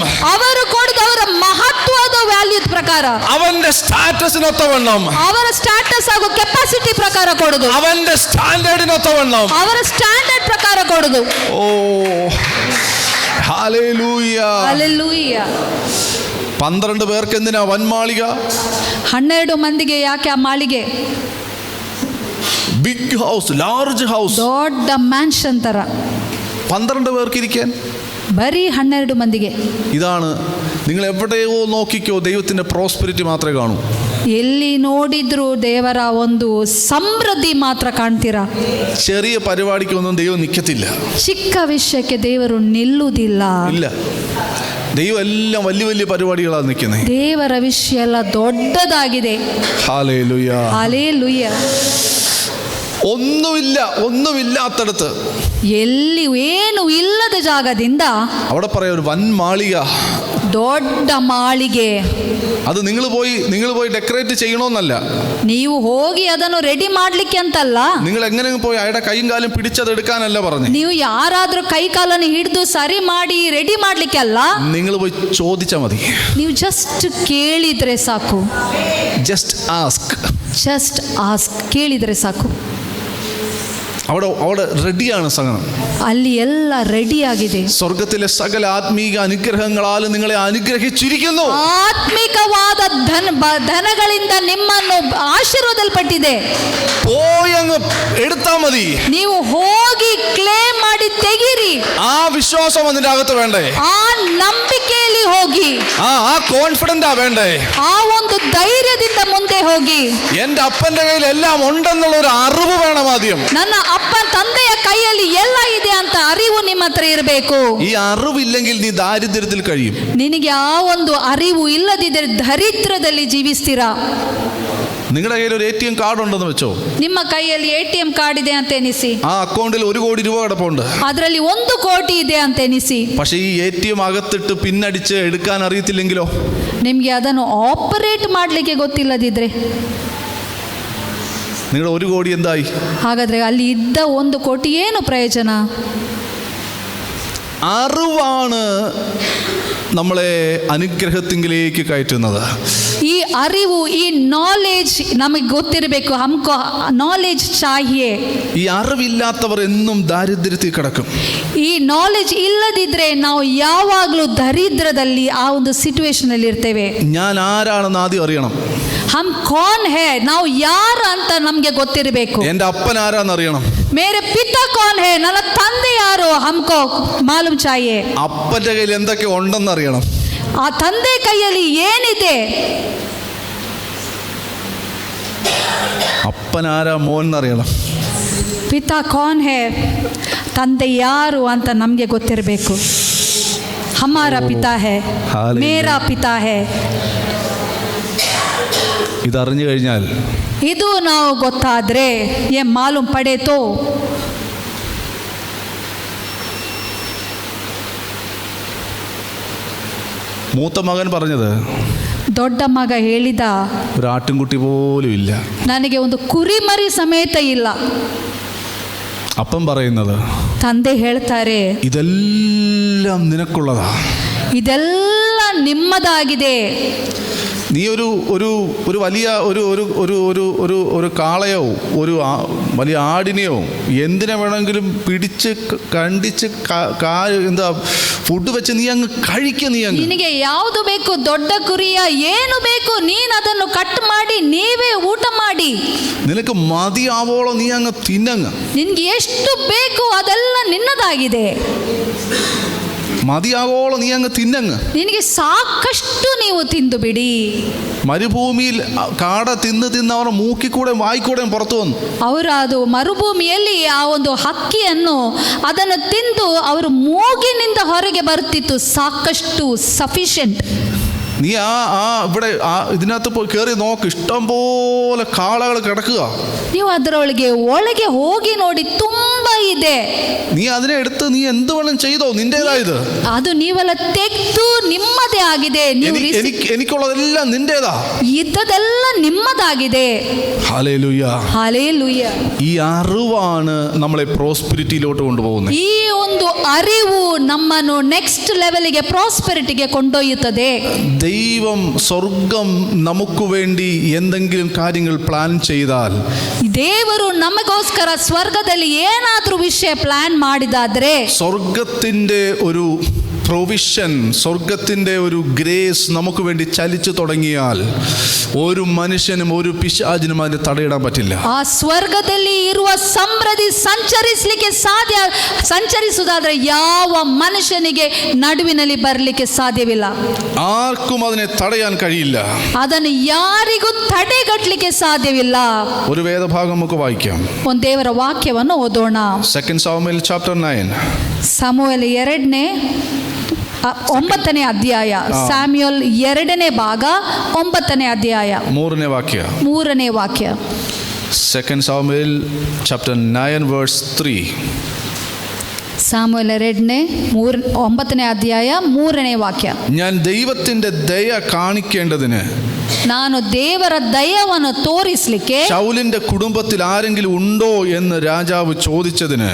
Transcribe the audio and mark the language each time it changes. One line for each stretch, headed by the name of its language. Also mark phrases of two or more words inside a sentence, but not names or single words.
Kannada: ಅವರು ಕೊಡುದು ಅವರ ಮಹತ್ವದ ವ್ಯಾಲ್ಯೂ ಪ್ರಕಾರ,
Malayalam: അവന്റെ സ്റ്റാറ്റസിനൊത്തവണ്ണം,
Kannada: ಅವರ ಸ್ಟಾಟಸ್ ಹಾಗೂ ಕೆಪಾಸಿಟಿ ಪ್ರಕಾರ ಕೊಡುದು,
Malayalam: അവന്റെ സ്റ്റാൻഡേർഡിനൊത്തവണ്ണം,
Kannada: ಅವರ ಸ್ಟ್ಯಾಂಡರ್ಡ್ ಪ್ರಕಾರ ಕೊಡುದು.
Malayalam: ഓ ഹല്ലേലൂയ.
Kannada: ಹಲ್ಲೆಲೂಯ.
Malayalam: 12 പേർക്ക് എന്തിനാ വൻമാളിക?
Kannada: 12 ಮಂದಿಗೆ ಯಾಕೆ ಆ ಮಾಳಿಗೆ?
English: big house, large house,
Kannada: ದೊಡ್ಡ ಮ್ಯಾನ್ಷನ್ ತರ.
Malayalam: 12 പേർക്ക് ഇരിക്കാൻ
Kannada: ಬರೀ 12 ಮಂದಿಗೆ.
Malayalam: ഇതാണ്, നിങ്ങൾ എവിടെയോ നോക്കിക്കോ, ദൈവത്തിന്റെ പ്രോസ്പെരിറ്റി മാത്രമേ കാണൂ.
Kannada: ಎಲ್ಲಿ ನೋಡಿದ್ರು ದೇವರ ಒಂದು ಸಮೃದ್ಧಿ ಮಾತ್ರ ಕಾಣ್ತೀರಾ.
Malayalam: ചെറിയ പരിപാടിക്കൊന്നും ദൈവം നിൽക്കത്തില്ല.
Kannada: ಚಿಕ್ಕ ವಿಷಯಕ್ಕೆ ದೇವರು ನಿಲ್ಲುವುದಿಲ್ಲ.
Malayalam: ഇല്ല, ദൈവം എല്ലാം വലിയ വലിയ പരിപാടികളാണ് നിൽക്കുന്നത്.
Kannada: ದೇವರ ವಿಷಯ ಎಲ್ಲ ದೊಡ್ಡದಾಗಿದೆ.
Malayalam: ഹല്ലേലൂയ.
Kannada: ಹಲ್ಲೆಲೂಯ.
Malayalam: ഒന്നുമില്ലാത്തടത്ത്,
Kannada: ಎಲ್ಲಿ ಏನು ಇಲ್ಲದ ಜಾಗದಿಂದ
Malayalam: അവിടെ പറയാം ഒരു വൻമാളിക,
Kannada: ದೊಡ್ಡ ಮಾಳಿಗೆ.
Malayalam: അത് നിങ്ങൾ പോയി ഡെക്കറേറ്റ് ചെയ്യണമെന്നല്ല.
Kannada: ನೀವು ಹೋಗಿ ಅದನ್ನು ರೆಡಿ ಮಾಡ್ಲಿಕ್ಕೆ ಅಂತಲ್ಲ.
Malayalam: നിങ്ങൾ എങ്ങനെ പോയി അയാളുടെ കൈയും കാലും പിടിച്ചതെടുക്കാനല്ല പറഞ്ഞു.
Kannada: ನೀವು ಯಾರಾದ್ರೂ ಕೈ ಕಾಲನ್ನು ಹಿಡಿದು ಸರಿ ಮಾಡಿ ರೆಡಿ ಮಾಡ್ಲಿಕ್ಕೆ ಅಲ್ಲ.
Malayalam: നിങ്ങൾ പോയി ചോദിച്ചാൽ മതി.
Kannada: ನೀವು ಜಸ್ಟ್ ಕೇಳಿದ್ರೆ ಸಾಕು.
Malayalam: ജസ്റ്റ്
Kannada: ಆಸ್ಕ್, ಕೇಳಿದ್ರೆ ಸಾಕು.
Malayalam: അവിടെ റെഡിയാണ് സകലം.
Kannada: ಅಲ್ಲಿ ಎಲ್ಲ ರೆಡಿ ಆಗಿದೆ.
Malayalam: സ്വർഗത്തിലെ സകല ആത്മീക അനുഗ്രഹങ്ങളാൽ നിങ്ങളെ അനുഗ്രഹിച്ചിരിക്കുന്നു.
Kannada: ಆತ್ಮಿಕವಾದ ಧನಗಳಿಂದ ನಿಮ್ಮನ್ನು ಆಶೀರ್ವಾದಲ್ಪಟ್ಟಿದೆ.
Malayalam: പോയി അങ്ങ് എടുത്താ മതി.
Kannada: ನೀವು ಹೋಗಿ ಕ್ಲೇಮ್ ಮಾಡಿ ತೆಗಿರಿ.
Malayalam: ആ വിശ്വാസം അതിന്റെ അകത്ത് വേണ്ടേ?
Kannada: ಆ ನಂಬಿಕೆಯಲ್ಲಿ ಹೋಗಿ,
Malayalam: ആ കോൺഫിഡന്റാ വേണ്ടേ?
Kannada: ಆ ಒಂದು ಧೈರ್ಯದಿಂದ ಮುಂದೆ ಹೋಗಿ.
Malayalam: എന്റെ അപ്പന്റെ കയ്യിൽ എല്ലാം ഉണ്ടെന്നുള്ള ഒരു അറിവ് വേണം ആദ്യം.
Kannada: ನನ್ನ ಅಪ್ಪ ತಂದೆಯ ಕೈಯಲ್ಲಿ ಎಲ್ಲ ಇದೆ ಅಂತ ಅರಿವು ನಿಮ್ಮ ಹತ್ರ ಇರಬೇಕು.
Malayalam: ഈ അറിവില്ലെങ്കിൽ നീ ദാരിദ്ര്യത്തിൽ കഴിയും.
Kannada: ನಿನಗೆ ಆ ಒಂದು ಅರಿವು ಇಲ್ಲದಿದ್ದರೆ ದರಿದ್ರದಲ್ಲಿ ಜೀವಿಸ್ತೀರಾ.
Malayalam: നിങ്ങളുടെ കയ്യിൽ ഒരു ATM കാർഡ് ഉണ്ടെന്ന് വെച്ചോ.
Kannada: ನಿಮ್ಮ ಕೈಯಲ್ಲಿ ATM ಕಾರ್ಡ್ ಇದೆ ಅಂತ ಎನಿಸಿ.
Malayalam: ആ അക്കൗണ്ടിൽ 1 കോടി രൂപ കിടപ്പുണ്ട്.
Kannada: ಅದರಲ್ಲಿ 1 ಕೋಟಿ ಇದೆ ಅಂತ ಎನಿಸಿ.
Malayalam: പക്ഷേ ഈ ATM അകത്തിട്ട് പിന്നടിച്ച് എടുക്കാൻ അറിയത്തില്ലെങ്കിലോ?
Kannada: ನಿಮಗೆ ಅದನ್ನು ಆಪರೇಟ್ ಮಾಡಲಿಕ್ಕೆ ಗೊತ್ತಿಲ್ಲದಿದ್ರೆ
Malayalam: നിങ്ങളുടെ 1 കോടി എന്തായി?
Kannada: ಹಾಗಾದ್ರೆ ಅಲ್ಲಿ ಇದ್ದ 1 ಕೋಟಿ ಏನು ಪ್ರಯೋಜನ?
Malayalam: അറിവാണ് നമ്മളെ അനുഗ്രഹത്തിങ്കിലേക്ക് കയറ്റുന്നത്.
Kannada: ಈ ಅರಿವು, ಈ ನಾಲೆಜ್ ನಮಗೆ ಗೊತ್ತಿರಬೇಕು.
Hindi: हमको नॉलेज चाहिए.
Malayalam: ഈ അറിവില്ലാത്തവർ എന്നും ദാരിദ്ര്യത്തിൽ കിടക്കും.
Kannada: ಈ ನಾಲೆಜ್ ಇಲ್ಲದಿದ್ರೆ ನಾವು ಯಾವಾಗಲೂ ದರಿದ್ರದಲ್ಲಿ ಆ ಒಂದು ಸಿಚುವೇಶನ್ ಅಲ್ಲಿ ಇರ್ತೇವೆ.
Malayalam: ഞാൻ ആരാണെന്ന് ആദ്യം അറിയണം.
Hindi: हम कौन है,
Kannada: ನಾವು ಯಾರು ಅಂತ ನಮಗೆ ಗೊತ್ತಿರಬೇಕು.
Malayalam: എൻ്റെ അപ്പൻ ആരാന്ന് അറിയണം.
Hindi: मेरे पिता कौन है,
Kannada: ನನ್ನ ತಂದೆ ಯಾರು
Hindi: हमको मालूम चाहिए.
Malayalam: അപ്പൻ്റെ കയ്യിൽ എന്തൊക്കെ ഉണ്ടെന്ന് അറിയണം.
Kannada: ಆ ತಂದೆ ಕೈಯಲ್ಲಿ ಏನಿದೆ,
Malayalam: അപ്പനാരാ മോൻ എന്നറിയണം.
Hindi: पिता कौन है,
Kannada: ತಂದೆ ಯಾರು ಅಂತ ನಮಗೆ ಗೊತ್ತಿರಬೇಕು.
Hindi: हमारा पिता है, मेरा पिता है.
Malayalam: ഇതറിഞ്ഞു കഴിഞ്ഞാൽ,
Kannada: ಇದು ನಾವು ಗೊತ್ತಾದ್ರೆ
Hindi: ये मालूम पड़े तो,
Malayalam: മൂത്ത മകൻ പറഞ്ഞത്,
Kannada: ದೊಡ್ಡ ಮಗ ಹೇಳಿದ,
Malayalam: ഒരു ആട്ടിൻകുട്ടി പോലും ഇല്ല.
Kannada: ನನಗೆ ಒಂದು ಕುರಿಮರಿ ಸಮೇತ ಇಲ್ಲ.
Malayalam: അപ്പം പറയുന്നത്,
Kannada: ತಂದೆ ಹೇಳ್ತಾರೆ,
Malayalam: ഇതെല്ലാം നിനക്കുള്ളതാ,
Kannada: ಇದೆಲ್ಲ ನಿಮ್ಮದಾಗಿದೆ.
Malayalam: നീ ഒരു വലിയ ഒരു കാളയോ വലിയ ആടിനെയോ എന്തിനെ വേണമെങ്കിലും പിടിച്ച് കണ്ടിച്ച് എന്താ ഫുഡ് വെച്ച് നീ അങ്ങ് കഴിക്കുക. നീ അങ്ങ്
Kannada: ನಿನಗೆ ಯಾವುದು ಬೇಕು, ದೊಡ್ಡ ಕುರಿಯ ಏನು ಬೇಕು, ನೀನು ಅದನ್ನು ಕಟ್ ಮಾಡಿ ನೀವೇ ಊಟ ಮಾಡಿ.
Malayalam: നിനക്ക് മതിയാവോളം നീ അങ്ങ് തിന്നങ്ങ്.
Kannada: ನಿನ್ಗೆ ಎಷ್ಟು ಬೇಕು ಅದೆಲ್ಲ ನಿನ್ನದಾಗಿದೆ.
Malayalam: മതിയാവോളം നീ അങ്ങ് തിന്നങ്ങ്.
Kannada: ನಿನಗೆ ಸಾಕಷ್ಟು ನೀವು ತಿಂದು ಬಿಡಿ.
Malayalam: മരുഭൂമിയിൽ കാട തിന്ന് അവർ മൂക്കിക്കൂടെ വായിക്കൂടെ പുറത്തു വന്നു.
Kannada: ಅವರು ಅದು ಮರುಭೂಮಿಯಲ್ಲಿ ಆ ಒಂದು ಹಕ್ಕಿಯನ್ನು ಅದನ್ನು ತಿಂದು ಅವರು ಮೂಗಿನಿಂದ ಹೊರಗೆ ಬರುತ್ತಿತ್ತು. ಸಾಕಷ್ಟು ಸಫಿಷಿಯಂಟ್.
Malayalam: നീ ഇവിടെ ഇതിനകത്ത് പോയി കയറി നോക്ക്, ഇഷ്ടം പോലെ കാളകൾ കിടക്കുക.
Kannada: ನೀವು ಒಳಗೆ ಹೋಗಿ ನೋಡಿ, ತುಂಬಾ ಇದೆ.
Malayalam: നീ അതിനെ എടുത്ത് നീ എന്ത് വേണം ചെയ്തോ, നിന്റേതായത്.
Kannada: ಅದು ನೀವೆಲ್ಲ ತೆಗೆದು ನಿಮ್ಮದೇ ಆಗಿದೆ.
Malayalam: എനിക്കുള്ളതെല്ലാം നിന്റേതാ,
Kannada: ಇದ್ದದೆಲ್ಲ ನಿಮ್ಮದಾಗಿದೆ.
Malayalam: ഹല്ലേലൂയ,
Kannada: ಹಲ್ಲೆಲೂಯ.
Malayalam: ഈ അറിവാണ് നമ്മളെ പ്രോസ്പെരിറ്റിയിലോട്ട് കൊണ്ടുപോകുന്നത്.
Kannada: ಈ ಒಂದು ಅರಿವು ನಮ್ಮನ್ನು
English: next level,
Kannada: ಪ್ರಾಸ್ಪೆರಿಟಿಗೆ ಕೊಂಡೊಯ್ಯುತ್ತದೆ.
Malayalam: ദൈവം സ്വർഗം നമുക്ക് വേണ്ടി എന്തെങ്കിലും കാര്യങ്ങൾ പ്ലാൻ ചെയ്താൽ,
Kannada: ದೇವರು ನಮಗೋಸ್ಕರ ಸ್ವರ್ಗದಲ್ಲಿ ಏನಾದ್ರೂ ವಿಷಯ ಪ್ಲಾನ್ ಮಾಡಿದಾದ್ರೆ,
Malayalam: സ്വർഗത്തിൻ്റെ ഒരു പ്രൊവിഷൻ, സ്വർഗത്തിൻ്റെ ഒരു ഗ്രേസ് നമുക്ക് വേണ്ടി ചലിച്ചു തുടങ്ങിയാൽ ഒരു മനുഷ്യനും ഒരു പിശാചിനും അതിന് തടയിടാൻ പറ്റില്ല.
Kannada: ಆ ಸ್ವರ್ಗದಲ್ಲಿ ಇರುವ ಸಮೃದ್ಧಿ ಸಂಚರಿಸುವುದಾದ್ರೆ ಯಾವ ಮನುಷ್ಯನಿಗೆ ನಡುವಿನಲ್ಲಿ ಬರಲಿಕ್ಕೆ ಸಾಧ್ಯವಿಲ್ಲ.
Malayalam: ആർക്കും അതിനെ തടയാൻ കഴിയില്ല.
Kannada: ಅದನ್ನು ಯಾರಿಗೂ ತಡೆಗಟ್ಟಲಿಕ್ಕೆ ಸಾಧ್ಯವಿಲ್ಲ.
Malayalam: ഒരു വേദഭാഗം നമുക്ക് വായിക്കാം.
Kannada: ಒಂದು ದೇವರ ವಾಕ್ಯವನ್ನು ಓದೋಣ.
English: 2 Samuel chapter 9.
Kannada: ಸಮುವೇಲ 9ನೇ ಅಧ್ಯಾಯ. ಸ್ಯಾಮ್ಯುಯಲ್ 2ನೇ ಭಾಗ 9ನೇ ಅಧ್ಯಾಯ 3ನೇ ವಾಕ್ಯ.
English: 2 Samuel chapter 9 verse 3.
Kannada: സാമുവേൽ 9ನೇ ಅಧ್ಯಾಯ 3ನೇ ವಾಕ್ಯ.
Malayalam: ഞാൻ ദൈവത്തിന്റെ ദയ കാണിക്കേണ്ടതിന്,
Kannada: ನಾನು ದೇವರ ದಯವನ್ನು ತೋರಿಸಲಿಕ್ಕೆ,
Malayalam: ശൗലിന്റെ കുടുംബത്തിൽ ആരെങ്കിലും ഉണ്ടോ എന്ന് രാജാവ് ചോദിച്ചതിന്,